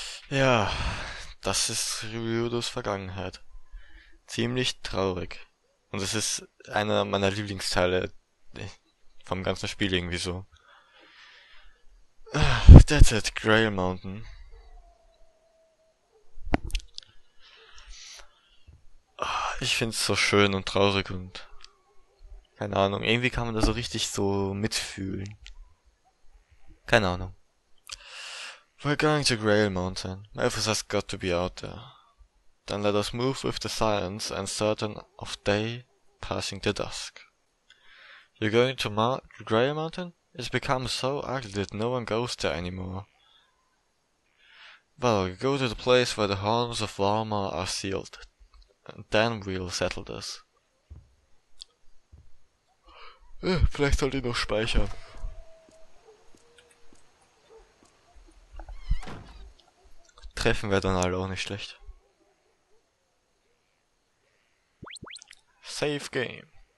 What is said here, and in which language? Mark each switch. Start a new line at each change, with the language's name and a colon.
German: Ja, das ist Ryudos Vergangenheit. Ziemlich traurig. Und es ist einer meiner Lieblingsteile vom ganzen Spiel irgendwie so.
English: That's it, Grail Mountain.
German: Ich find's so schön und traurig und keine Ahnung, irgendwie kann man da so richtig so mitfühlen. Keine Ahnung.
English: We're going to Grail Mountain. Malthus has got to be out there. Then let us move with the silence and certain of day passing to dusk. You're going to Grail Mountain? It's become so ugly that no one goes there anymore. Well, go to the place where the horns of Varma are sealed. And then we'll settle this.
German: Vielleicht sollte ich noch speichern. Treffen wir dann alle auch nicht schlecht.
English: Save Game.